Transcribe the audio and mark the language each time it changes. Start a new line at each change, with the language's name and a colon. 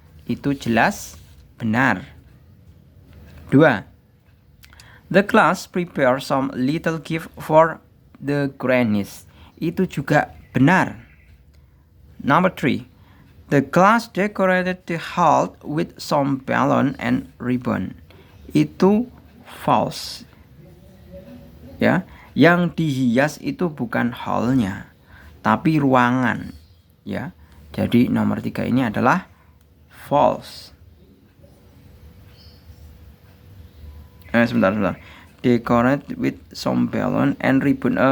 Indonesian: Itu jelas benar. 2.
English: The class prepare some little gift for the grannies.
Indonesian: Itu juga benar.
English: Number 3. The class decorated the hall with some balloon and ribbon.
Indonesian: Itu false. Ya, yang dihias itu bukan hallnya, tapi ruangan, ya. Jadi nomor 3 ini adalah false. Sebentar.
English: Decorate with some balloon and ribbon.